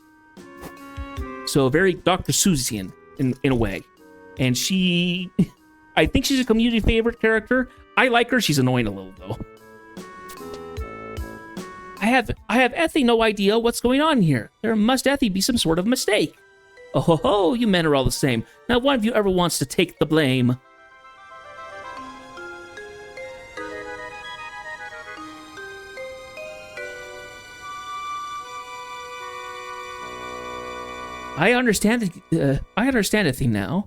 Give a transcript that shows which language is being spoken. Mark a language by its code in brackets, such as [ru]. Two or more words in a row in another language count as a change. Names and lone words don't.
[en] So very Dr. Seussian in a way. And she, I think she's a community favorite character. I like her. She's annoying a little though. I have Ethy no idea what's going on here. There must Ethy be some sort of mistake. Oh ho ho, you men are all the same. Not one of you ever wants to take the blame. I understand Ethy now.